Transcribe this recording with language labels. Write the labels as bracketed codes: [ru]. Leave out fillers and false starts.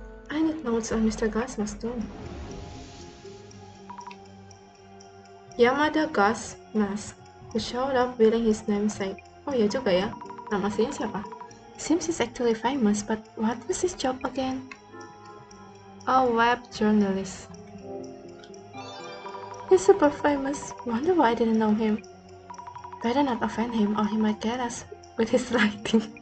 [en] I need notes on Mr. Gasmas too. Yamada Gas Mask, who showed up wearing his namesake. [id] Oh ya juga ya, nama aslinya siapa? [en] Seems he's actually famous, but what was his job again? A web journalist. He's super famous. Wonder why I didn't know him. Better not offend him or he might get us with his writing.